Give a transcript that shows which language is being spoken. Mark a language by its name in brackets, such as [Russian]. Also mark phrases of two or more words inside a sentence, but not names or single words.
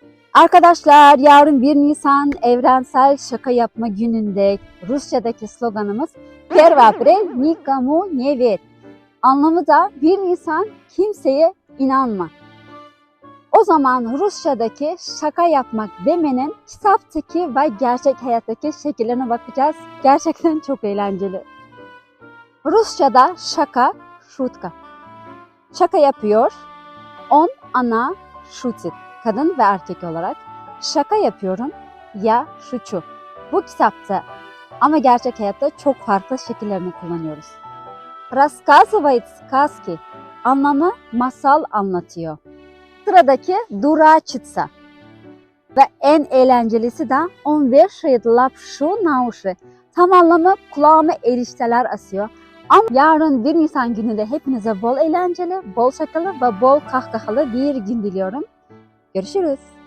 [Turkish] Arkadaşlar yarın 1 Nisan Evrensel Şaka Yapma Günü'nde Rusçadaki sloganımız [Russian] Первый апрель никому не верь. [Turkish] Anlamı da 1 Nisan kimseye inanma. O zaman Rusçadaki şaka yapmak demenin kitaptaki ve gerçek hayattaki şekillerine bakacağız. Gerçekten çok eğlenceli. Rusçada şaka, şutka. Şaka yapıyor. Ona şutit. Kadın ve erkek olarak. Şaka yapıyorum. [Russian] я шучу. [Turkish] Bu kitapta ama gerçek hayatta çok farklı şekillerini kullanıyoruz. [Russian] Рассказывает сказки. [Turkish] Anlamı masal anlatıyor. Sıradaki дурачиться. Ve en eğlencelisi de [Russian] он вешает лапшу на уши. [Turkish] Tam anlamı kulağıma erişteler asıyor. Ama yarın 1 Nisan günü de hepinize bol eğlenceli, bol şakalı ve bol kahkahalı bir gün diliyorum. Görüşürüz.